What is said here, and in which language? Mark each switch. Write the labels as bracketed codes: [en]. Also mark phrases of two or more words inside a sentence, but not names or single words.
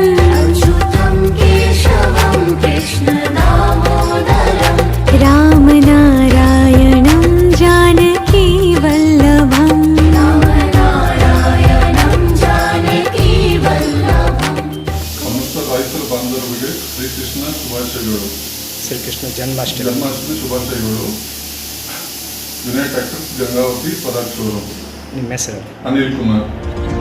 [sa] अच्युतं केशवं कृष्ण दामोदरं, राम नारायणं जानकी वल्लभं, राम नारायणं जानकी वल्लभं. [kn] ಸಮಸ್ತ ರೈತರ ಬಾಂಧವರಿಗೆ ಶ್ರೀಕೃಷ್ಣ ಶುಭಾಶಯಗಳು. ಶ್ರೀಕೃಷ್ಣ ಜನ್ಮಾಷ್ಟಮಿ ಜನ್ಮಾಷ್ಟಮಿ ಶುಭಾಶಯಗಳು. ವಿನಯ್ ಟ್ರ್ಯಾಕ್ಟರ್ಸ್ ಗಂಗಾವತಿ ಪರಾಗ್ ಶೋರೂಮ್. ನಿಮ್ಮ ಹೆಸರು? ಅನಿಲ್ ಕುಮಾರ್.